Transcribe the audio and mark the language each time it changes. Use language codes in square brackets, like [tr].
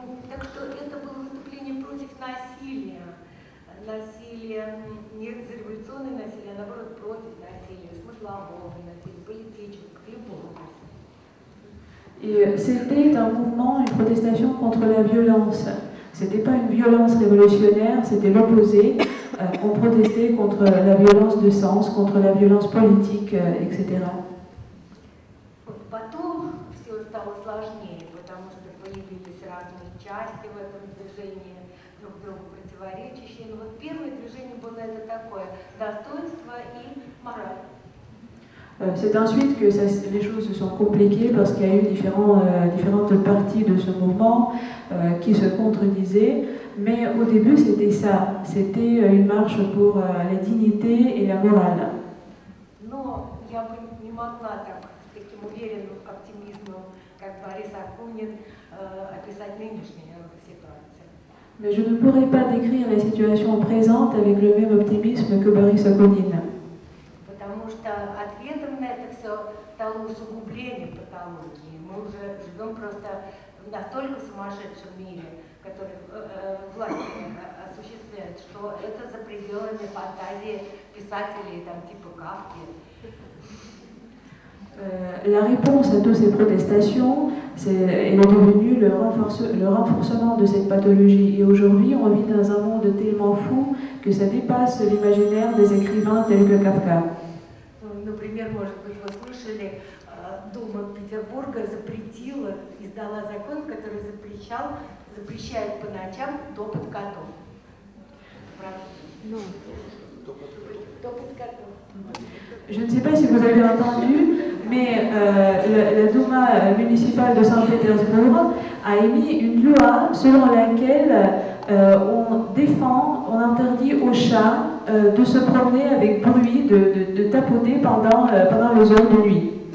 [ru] Так что это было выступление против насилия. Насилие, не революционное насилие, а наоборот против насилия, смыслового насилия, политического, любого насилия. [fr] Et c'était un mouvement, une protestation contre la violence. C'était pas une violence révolutionnaire, c'était l'opposé. On protestait contre la violence de sens, contre la violence politique, etc. [ru] Потом все стало сложнее, потому что появились разные части в этом движении, друг другу противоречащие. Но вот первое движение было это такое: достоинство и мораль. [fr] C'est ensuite que les choses se sont compliquées parce qu'il y a eu différentes parties de ce mouvement qui se contredisaient. Mais au début, c'était ça. C'était une marche pour la dignité et la morale. [ru] Но я бы не могла так, с таким уверенным оптимизмом, как Борис Акунин, описать нынешнюю ситуацию. [fr] Mais je ne pourrais pas décrire la situation présente avec le même optimisme que Boris Akunin. [ru] Потому что ответом на это все стало усугубление патологии. Мы уже живем просто в настолько сумасшедшем мире, который власти осуществляет, что это за пределами фантазии писателей там, типа Кафки. [fr] La réponse à toutes ces protestations, elle est devenue le renforcement de cette pathologie. Et aujourd'hui, on vit dans un monde tellement fou que ça dépasse l'imaginaire des écrivains tels que Kafka. [ru] Например, может быть, вы слышали, Дума Петербурга издала закон, который запрещает по ночам топот котов. Правда? Топот котов. [fr] Je ne sais pas si vous avez entendu, mais la Douma municipale de Saint-Pétersbourg a émis une loi selon laquelle on interdit aux chats de se promener avec bruit, de tapoter pendant les heures de nuit.